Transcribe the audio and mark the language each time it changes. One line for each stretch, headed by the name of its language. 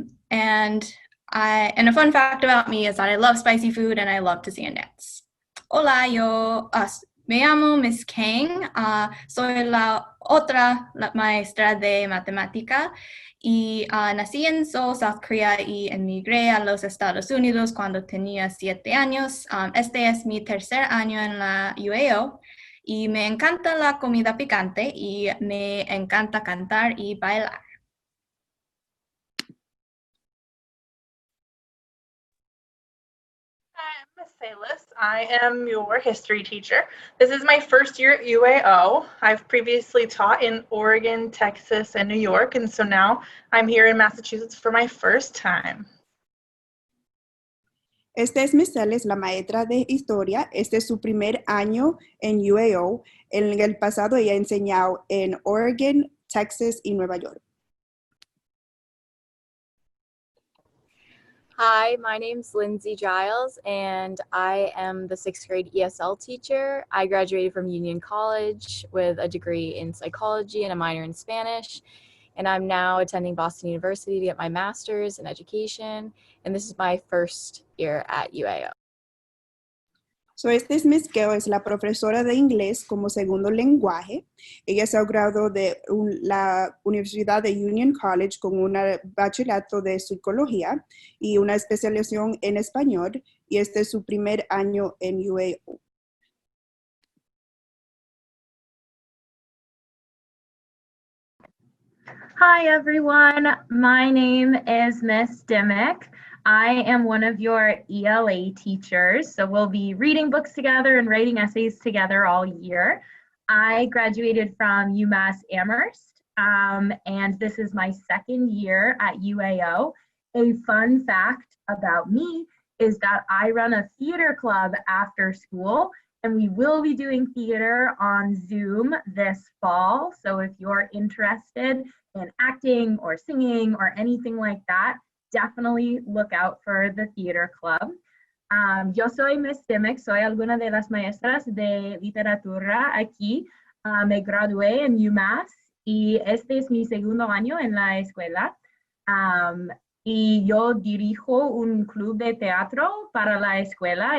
English: And a fun fact about me is that I love spicy food and I love to sing and dance.
Spanish: Hola, me llamo Miss Kang. Soy la otra maestra de matemática. Y nací en Seoul, South Korea, y emigré a los Estados Unidos cuando tenía 7 años. Este es mi 3er año en la UAO y me encanta la comida picante y me encanta cantar y bailar.
English: Hi, I'm Miss Salis. I am your history teacher. This is my 1st year at UAO. I've previously taught in Oregon, Texas, and New York, and so now I'm here in Massachusetts for my 1st time.
Spanish: Este es Miss Celes, la maestra de historia. Este es su primer año en UAO. En el pasado ella ha enseñado en Oregon, Texas y Nueva York.
English: Hi, my name's Lindsey Giles, and I am the 6th grade ESL teacher. I graduated from Union College with a degree in psychology and a minor in Spanish, and I'm now attending Boston University to get my master's in education, and this is my 1st year at UAO.
Spanish: So, este es Miss Keo, es la profesora de inglés como segundo lenguaje. Ella se ha graduado de la Universidad de Union College con un bachillerato de psicología y una especialización en español, y este es su primer año en UAO.
English: Hi everyone, my name is Miss Dimick. I am one of your ELA teachers, so we'll be reading books together and writing essays together all year. I graduated from UMass Amherst, and this is my 2nd year at UAO. A fun fact about me is that I run a theater club after school, and we will be doing theater on Zoom this fall. So if you're interested in acting or singing or anything like that, definitely look out for the theater club.
Spanish: Yo soy Miss Dimick, soy alguna de las maestras de literatura aquí. Me gradué en UMass y este es mi 2º año en la escuela. Y yo dirijo un club de teatro para la escuela.